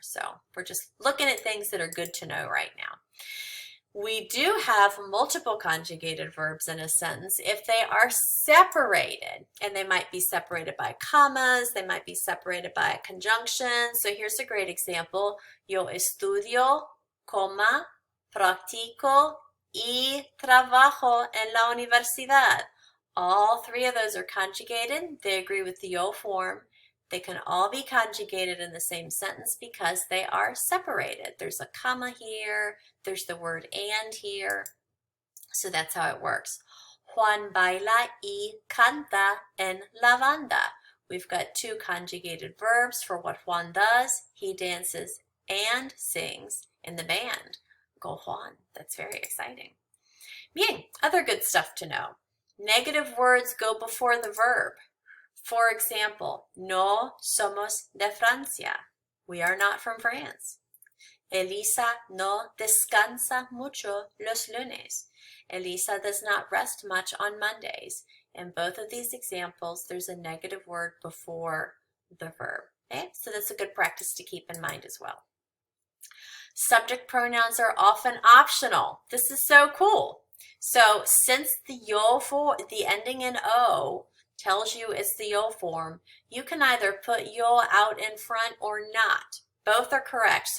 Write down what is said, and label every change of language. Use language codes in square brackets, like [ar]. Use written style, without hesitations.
[en] So we're just looking at things that are good to know right now. We do have multiple conjugated verbs in a sentence if they are separated, and they might be separated by commas, they might be separated by a conjunction. So here's a great example. [es] Yo estudio, coma, practico y trabajo en la universidad. [en] All three of those are conjugated. They agree with the yo form. They can all be conjugated in the same sentence because they are separated. There's a comma here. There's the word and here. So that's how it works. [es] Juan baila y canta en la banda. [en] We've got two conjugated verbs for what Juan does. He dances and sings in the band. Go Juan. That's very exciting. Bien, other good stuff to know. Negative words go before the verb. For example, [es] no somos de Francia. [en] We are not from France. [es] Elisa no descansa mucho los lunes. [en] Elisa does not rest much on Mondays. In both of these examples, there's a negative word before the verb. Okay? So that's a good practice to keep in mind as well. Subject pronouns are often optional. This is so cool. So since the the ending in O tells you it's the yo form, you can either put yo out in front or not. Both are correct.